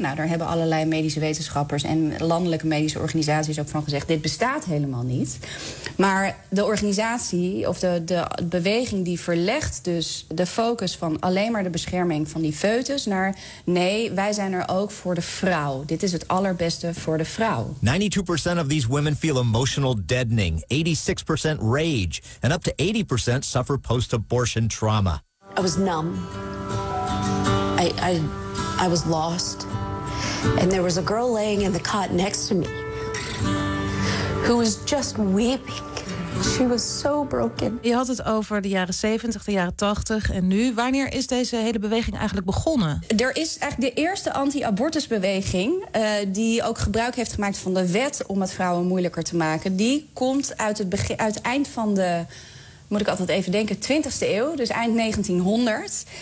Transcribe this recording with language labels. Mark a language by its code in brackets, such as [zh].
[nl] Nou, daar hebben allerlei medische wetenschappers en landelijke medische organisaties ook van gezegd, dit bestaat helemaal niet. Maar de organisatie, of de beweging, die verlegt dus de focus van alleen maar de bescherming van die foetus naar, nee, wij zijn er ook voor de vrouw. Dit is het allerbeste voor de vrouw. [en] 92% of these women feel emotional deadening. 86% rage. And up to 80% suffer post-abortion trauma. I was numb. I was lost. And there was a girl laying in the cot next to me who was just weeping. She was so broken. [nl] Je had het over de jaren 70, de jaren 80 en nu. Wanneer is deze hele beweging eigenlijk begonnen? Er is eigenlijk de eerste anti-abortusbeweging die ook gebruik heeft gemaakt van de wet om het vrouwen moeilijker te maken. Die komt uit het begin, uit het eind van de, moet ik altijd even denken, 20e eeuw, dus eind 1900.